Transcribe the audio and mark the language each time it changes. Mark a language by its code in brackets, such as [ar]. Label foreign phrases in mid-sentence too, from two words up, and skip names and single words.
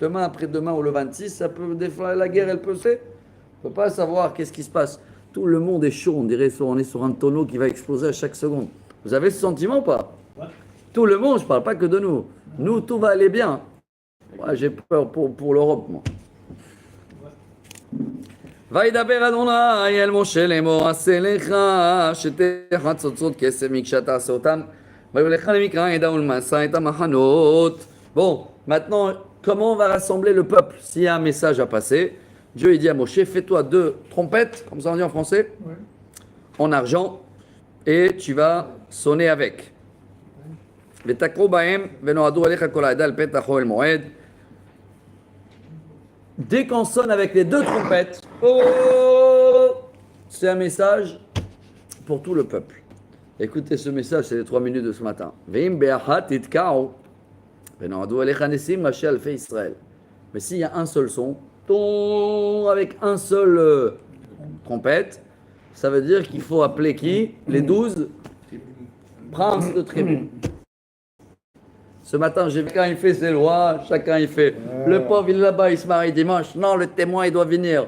[fr] Demain, après-demain ou le 26, ça peut, des fois, la guerre, elle peut se faire. On ne peut pas savoir qu'est-ce qui se passe. Tout le monde est chaud, on dirait on est sur un tonneau qui va exploser à chaque seconde. Vous avez ce sentiment ou pas? Ouais. Tout le monde, je ne parle pas que de nous. Nous, tout va aller bien. Moi, j'ai peur pour l'Europe, moi. [he] וידבר אדוני אל משה לאמור עשה לך שתי חצוצות כסף מקשה תעשה אותם ויולך למקרא ידע ולמעשה את המחנות. [fr] Bon, maintenant, comment on va rassembler le peuple s'il y a un message à passer? Dieu il dit à Moshe, fais-toi 2 trompettes, comme ça on dit en français, Ouais. en argent, et tu vas sonner avec. [he] ותקעו בהם ונועדו עליך כל העדה על פתח אוהל מועד. [fr] Dès qu'on sonne avec les 2 trompettes, oh, c'est un message pour tout le peuple. Écoutez ce message, c'est les 3 minutes de ce matin. [he] ואם באחת תתקעו, ונועדו עליך נסים ראשי אלפי ישראל. [fr] Mais s'il y a un seul son, avec un seul trompette, ça veut dire qu'il faut appeler qui? Les 12 princes de tribu. Ce matin, j'ai vu chacun il fait ses lois, chacun il fait. Le pauvre, il est là-bas, il se marie dimanche. Non, le témoin, il doit venir.